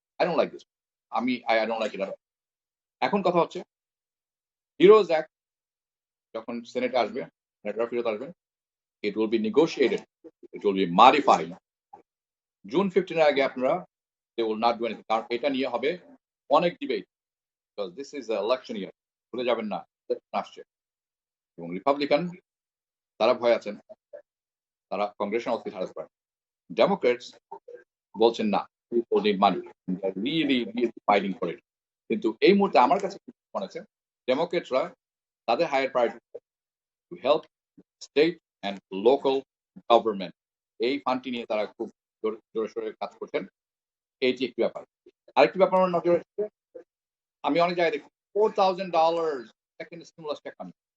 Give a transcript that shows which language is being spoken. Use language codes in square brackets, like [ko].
[en] I don't like this, I don't like it. [bn] এখন কথা হচ্ছে হিরোজ অ্যাক্ট যখন সেনেটে আসবে, সেনেটর ফেরত আসবেন, [en] it will be negotiated, it will be modified. [bn] June 15 এর আগে আপনারা [en] they will not do anything, [bn] কারণ এটা নিয়ে হবে অনেক debate, [en] because this is an election year, [bn] ভুলে যাবেন না আসছে। এবং রিপাবলিকান তারা ভয় আছেন, তারা কংগ্রেশনাল সিট হারাতে পারেন। ডেমোক্রেটস বলছেন না, [en] people need money, they are really fighting for it। [bn] কিন্তু এই মুহূর্তে আমার কাছে মনে হচ্ছে ডেমোক্রেটরা তাদের [en] higher priority to help state and local government, [bn] এই ফান্ডটি নিয়ে তারা খুব জোরে সোরে কাজ করছেন। এইটি একটি ব্যাপার। আরেকটি ব্যাপার আমার নজরে এসেছে, আমি অনেক জায়গায় দেখি $4,000 সেকেন্ড স্টিমুলাস চেক ফান্ড।